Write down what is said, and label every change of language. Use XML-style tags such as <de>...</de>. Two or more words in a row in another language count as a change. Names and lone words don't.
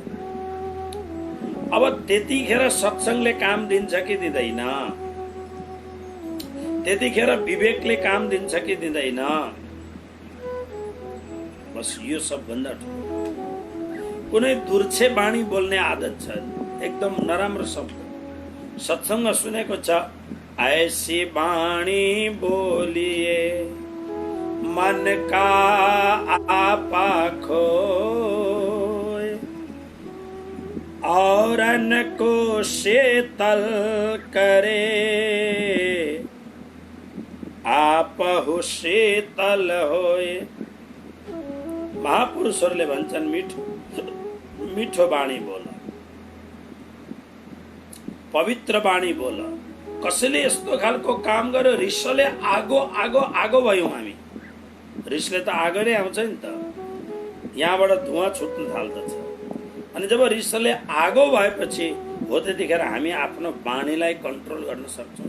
<ne>अब त्यतिखेर सत्संगले काम दिन्छ कि दिँदैन, त्यतिखेर विवेकले काम दिन्छ कि दिँदैन, बस यो सबभन्दा ठुलो। कुनै दुर्छे बाणी बोल्ने आदत छ, एकदम नराम्रो शब्द सत्संग सुनेको छ,</ne> <hi>ऐसी बाणी बोलिए मन का आपा खोए औरन को शीतल करे आपहु शीतल होए।</hi> <ne>महापुरुषहरूले भन्छन् मिठो बाणी बोल, पवित्र बाणी बोल। कसैले यस्तो खालको काम गर्यो, रिसले आगो भयौं हामी। रिसले त आगो नै आउँछ नि त, यहाँबाट धुवाँ छुट्न थाल्दछ। अनि जब रिसले आगो भएपछि हो त्यतिखेर हामी आफ्नो वाणीलाई कन्ट्रोल गर्न सक्छौँ।</ne>